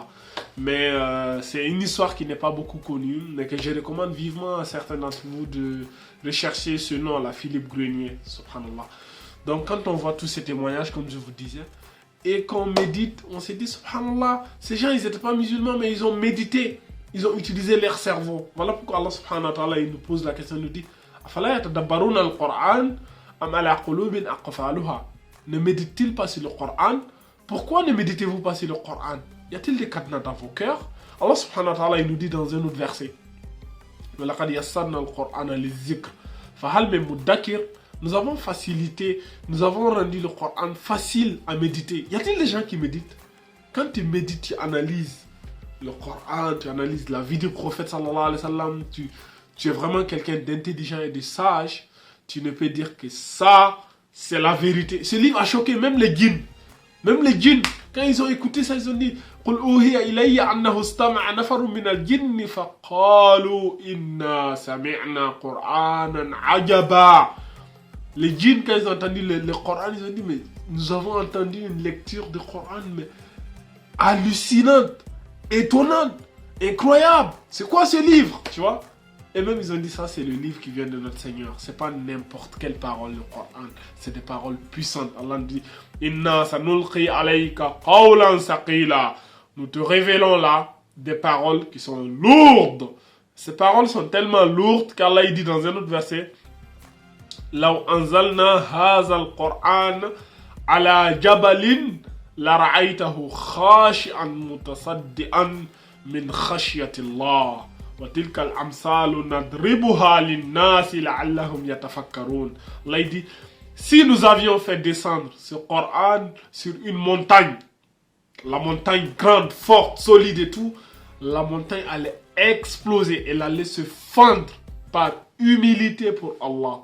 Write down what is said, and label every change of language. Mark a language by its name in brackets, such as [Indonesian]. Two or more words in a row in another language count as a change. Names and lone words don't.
[French] Mais c'est une histoire qui n'est pas beaucoup connue, mais que je recommande vivement à certains d'entre vous de rechercher ce nom-là, Philippe Grenier, subhanallah. Donc quand on voit tous ces témoignages, comme je vous disais, et qu'on médite, on s'est dit, subhanallah, ces gens, ils n'étaient pas musulmans, mais ils ont médité. Ils ont utilisé leur cerveau. Voilà pourquoi Allah [Arabic] سبحانه وتعالى [French] il nous pose la question, il nous dit [Arabic] أفلا يتدبرون القرآن أم على قلوب أقفالها. [French] Ne médite-t-il pas sur le Coran? Pourquoi ne méditez-vous pas sur le Coran? Y a-t-il des cadenas dans vos cœurs? Allah [Arabic] سبحانه وتعالى [French] il nous dit dans un autre verset [Arabic] وَلَقَدْ يَسَّرْنَا الْقُرْآنَ لِلذِّكْرِ فَهَلْ مِن مُدَّكِرٍ. [French] Nous avons facilité, nous avons rendu le Coran facile à méditer. Y a-t-il des gens qui méditent? Quand tu médites, tu analyses le Coran, tu analyses la vie du prophète [Arabic] صلى الله عليه وسلم, [French] tu es vraiment quelqu'un d'intelligent et de sage, tu ne peux dire que ça, c'est la vérité. Ce livre a choqué même les djinns. Même les djinns, quand ils ont écouté ça, ils ont dit [Arabic] قُلْ أُوحِيَ إِلَيَّ أَنَّهُ اسْتَمَعَ نَفَرٌ مِنَ الْجِنِّ فَقَالُوا إِنَّا سَمِعْنَا قُرْآنًا عَجَبًا. [French] Les djinns, quand ils ont entendu le Coran, ils ont dit mais nous avons entendu une lecture du Coran mais hallucinante, étonnante, incroyable. C'est quoi ce livre, tu vois? Et même ils ont dit ça, c'est le livre qui vient de notre Seigneur. C'est pas n'importe quelle parole, le Coran. C'est des paroles puissantes. Allah dit [Arabic] إنا سنلقي عليك قولا ثقيلا. [French] Nous te révélons là des paroles qui sont lourdes. Ces paroles sont tellement lourdes qu'Allah il dit dans un autre verset [Arabic] لو أنزلنا هذا القرآن على جبل لرأيته خاشعا متصدعا من خشية الله. [French] Allah dit, si nous avions fait descendre ce Coran sur une montagne, la montagne grande, forte, solide et tout, la montagne allait exploser, elle allait se fendre par humilité pour Allah.